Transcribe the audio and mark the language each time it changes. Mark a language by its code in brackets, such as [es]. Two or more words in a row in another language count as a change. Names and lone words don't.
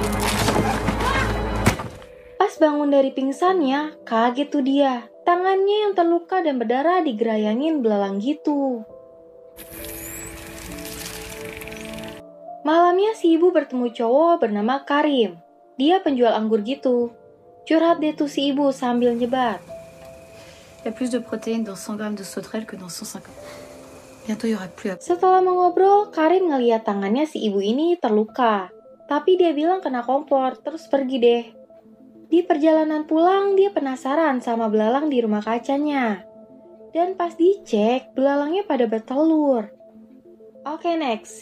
[id] Pas bangun dari pingsannya, kaget tuh dia. Tangannya yang terluka dan berdarah digerayangin belalang gitu. Malamnya si ibu bertemu cowok bernama Karim. Dia penjual anggur gitu. Curhat deh tuh si ibu sambil nyebat. [fr] Il y a plus de protéines dans 100 grammes de sauterelle que dans 150. Bientôt il y aura plus. [id] Setelah mengobrol, Karim ngeliat tangannya si ibu ini terluka. Tapi dia bilang kena kompor, terus pergi deh. Di perjalanan pulang, dia penasaran sama belalang di rumah kacanya. Dan pas dicek, belalangnya pada bertelur. Oke, next.